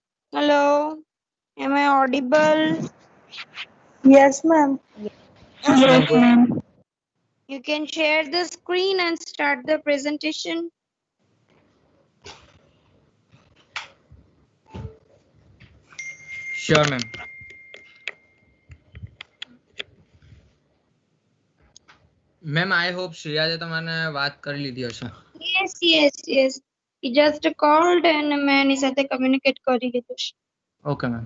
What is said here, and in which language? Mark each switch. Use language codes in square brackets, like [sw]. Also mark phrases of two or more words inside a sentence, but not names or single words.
[en] Hello, am I audible? Yes, ma'am. Yes, ma'am. Good. You can share the screen and start the presentation. Sure, ma'am. ma'am I hope [gu] શ્રેયાએ તમારે વાત કરી લીધી હશે. [en] Yes. He just called and [gu] મેં એની સાથે communicate કરી લીધું છે. [en] okay ma'am.